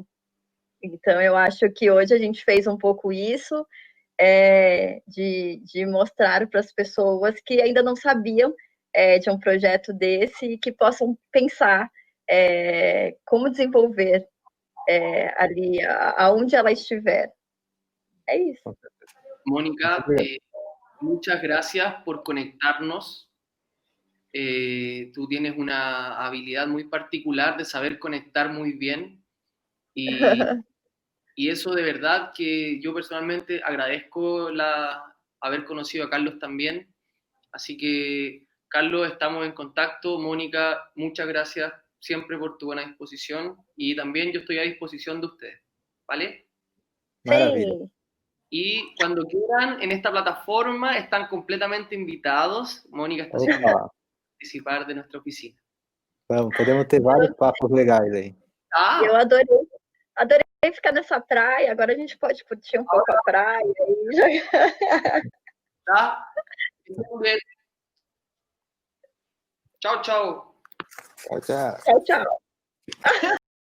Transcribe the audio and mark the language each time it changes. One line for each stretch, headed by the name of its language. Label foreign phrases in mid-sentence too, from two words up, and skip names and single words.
Portuguese: Então, eu acho que hoje a gente fez um pouco isso, de mostrar para as pessoas que ainda não sabiam de um projeto desse e que possam pensar como desenvolver ali, aonde ela estiver. É isso.
Spanish: Mónica, muchas gracias por conectarnos. Tú tienes una habilidad muy particular de saber conectar muy bien y eso de verdad que yo personalmente agradezco haber conocido a Carlos también. Así que, Carlos, estamos en contacto. Mónica, muchas gracias siempre por tu buena disposición y también yo estoy a disposición de ustedes, ¿vale?
Portuguese: Maravilha. Sim.
Spanish: Y cuando quieran, en esta plataforma están completamente invitados. Mónica está haciendo Opa, participar de nuestra oficina.
Portuguese: podemos ter vários papos legais aí. Eu Ah, adorei ficar nessa praia. Agora a gente pode curtir um pouco a praia. tá. Então, beijo. Tchau, tchau. Tchau, tchau. Tchau, tchau.